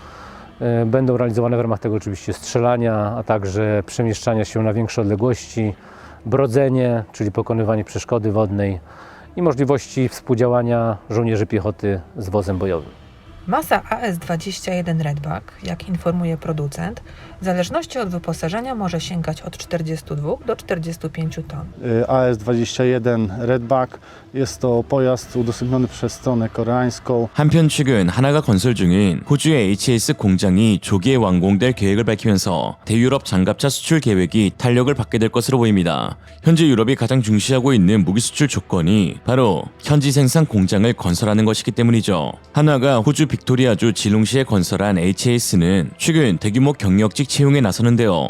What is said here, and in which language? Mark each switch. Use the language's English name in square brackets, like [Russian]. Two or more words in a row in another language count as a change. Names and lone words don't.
[Polish] Będą realizowane w ramach tego oczywiście strzelania, a także przemieszczania się na większe odległości, brodzenie, czyli pokonywanie przeszkody wodnej i możliwości współdziałania żołnierzy piechoty z wozem bojowym. Masa AS-21 Redback, jak informuje producent, w zależności od wyposażenia może sięgać od 42 do 45 ton. AS-21 Redback jest to pojazd udostępniony przez stronę koreańską. [Korean] 한편 최근 하나가 건설 중인 호주의 HS 공장이 조기에 완공될 계획을 밝히면서 대유럽 장갑차 수출 계획이 탄력을 받게 될 것으로 보입니다. 현재 유럽이 가장 중시하고 있는 무기 수출 조건이 바로 현지 생산 공장을 건설하는 것이기 때문이죠. 하나가 호주 빅토리아주 질롱시에 건설한 HAS는 최근 대규모 경력직 채용에 나서는데요.